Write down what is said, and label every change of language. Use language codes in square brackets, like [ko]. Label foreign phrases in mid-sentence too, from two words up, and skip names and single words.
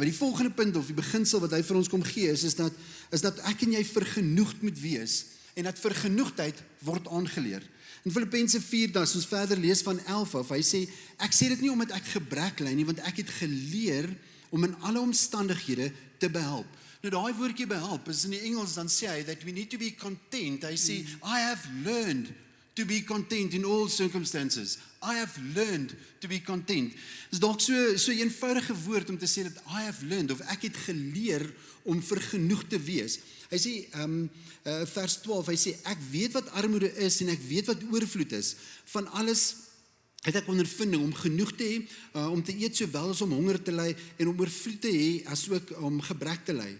[af] Die volgende punt of die beginsel wat hy vir ons kom gee is dat ek en jy vergenoegd moet wees en dat vergenoegdheid word aangeleer. In Filippense 4, as ons verder lees van 11 af, hy sê, ek sê dit nie omdat ek gebrek ly nie, want ek het geleer om in alle omstandighede te behelp. Nou daai woordjie behelp, is in die Engels dan sê hy, [en] that we need to be content. [af] Hy sê, [en] I have learned to be content in all circumstances. I have learned to be content. [af] Dis dalk so eenvoudige woord om te sê dat [en] I have learned, [af] of ek het geleer om vergenoegd te wees. Hy sê, vers 12, hy sê, ek weet wat armoede is en ek weet wat oorvloed is. Van alles het ek ondervinding om genoeg te hê, om te eet sowel as om honger te ly, en om oorvloed te hê, as ook om gebrek te ly.